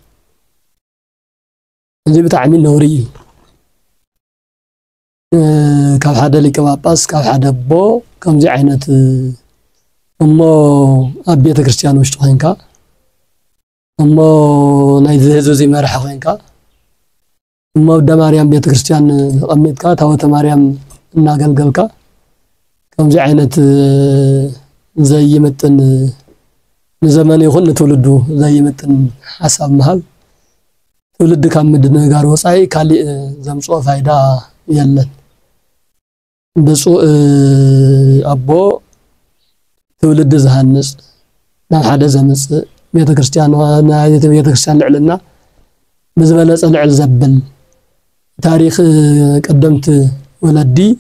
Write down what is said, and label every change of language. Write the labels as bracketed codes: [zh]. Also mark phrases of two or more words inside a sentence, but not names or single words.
[ti] እዚ ብጣዕሚ ነውሪ ካብ ሓደ ሊቀ ጳጳስ ካብ ሓደ አቦ ከምዚ ዓይነት እሞ ኣብ ቤተ ክርስቲያን ውሽጥ ኮይንካ እሞ ናይ ህዝቢ መርሐ ኮይንካ እሞ ወደ ማርያም ቤተ ክርስቲያን ቀሚጥካ ታወተ ማርያም እናገልገልካ ከምዚ ዓይነት ዘይምጥን ንዘመን ይኹን ንትውልዱ ዘይምጥን ሐሳብ መሃል ትውልድ ካብ ምድነጋር ወፃይ ካሊእ ዘምጽኦ ፋይዳ የለን ብፁዕ አቦ ትውልድ ዝሃንጽ ናብ ሓደ ዘምጽእ ቤተ ክርስቲያን ልዕልና ብዝበለጸ ልዕል ዘብል ታሪኽ ቀደምት ወለዲ